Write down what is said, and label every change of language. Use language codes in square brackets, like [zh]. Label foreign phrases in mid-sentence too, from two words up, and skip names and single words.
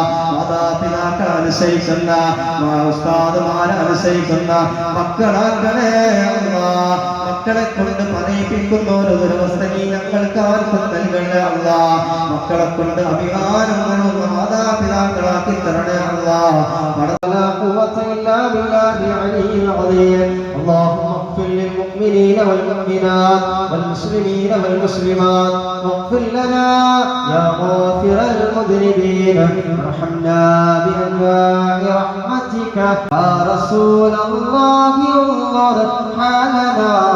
[ml] മാതാപിതാക്കളെ അനുസരിക്കുന്ന ഉസ്താദുമാരെ അനുസരിക്കുന്ന മക്കളാക്കണേ അല്ലാഹ്. മക്കളെ കൊണ്ട് പറയിപ്പിക്കുന്ന ഒരു ദുരവസ്ഥ നീ ഞങ്ങൾക്ക് ആർക്കും നൽകണേ അല്ലാഹ്. മക്കളെ കൊണ്ട് അഭിമാനങ്ങളുള്ള മാതാപിതാക്കളാക്കി തരണേ അല്ലാഹ്. [ar] اللهم اغفر للمؤمنين والمؤمنات والمسلمين والمسلمات واغفر لنا يا غافر المذنبين وارحمنا بأنواع رحمتك يا رسول الله انظر حالنا